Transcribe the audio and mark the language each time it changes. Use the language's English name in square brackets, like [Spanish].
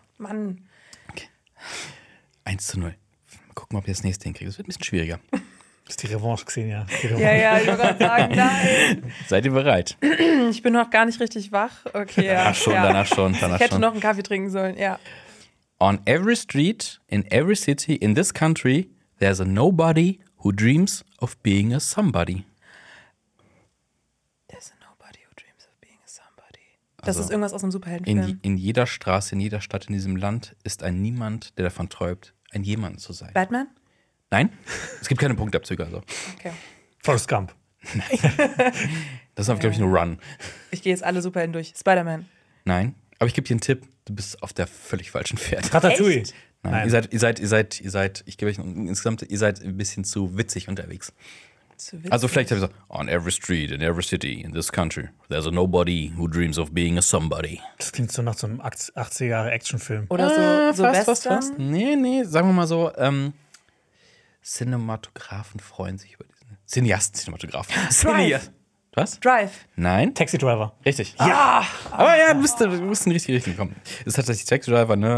[German] Mann. Okay. 1-0. Mal gucken, ob ihr das nächste hinkriegt. Das wird ein bisschen schwieriger. Ist die Revanche, Xenia. Ja, ich wollte gerade sagen, nein. Seid ihr bereit? Ich bin noch gar nicht richtig wach. Okay. Danach schon. Ich hätte noch einen Kaffee trinken sollen, ja. [English] On every street, in every city, in this country, there's a nobody who dreams of being a somebody. There's a nobody who dreams of being a somebody. [German] Also, das ist irgendwas aus einem Superheldenfilm. In jeder Straße, in jeder Stadt in diesem Land ist ein Niemand, der davon träumt, ein Jemand zu sein. Batman? Nein, es gibt keine Punktabzüge. Also. Okay. Forrest Gump. Nein. Das ist, glaube ich, nur Run. Ich gehe jetzt alle super hindurch. Spider-Man. Nein, aber ich gebe dir einen Tipp. Du bist auf der völlig falschen Fährte. Ratatouille. Nein. Ihr seid, ich gebe euch insgesamt, ihr seid ein bisschen zu witzig unterwegs. Zu witzig. Also vielleicht habe ich so, [English] on every street, in every city, in this country, there's a nobody who dreams of being a somebody. [German] Das klingt so nach so einem 80er-Jahre-Actionfilm. Oder so fast. Nee, sagen wir mal so, Cinematografen freuen sich über diesen. Cineasten-Cinematografen. Was? Drive. Nein. Taxi Driver. Richtig. Ja! Aber ja, du musst in die richtige Richtung kommen. Das ist tatsächlich Taxi Driver, ne?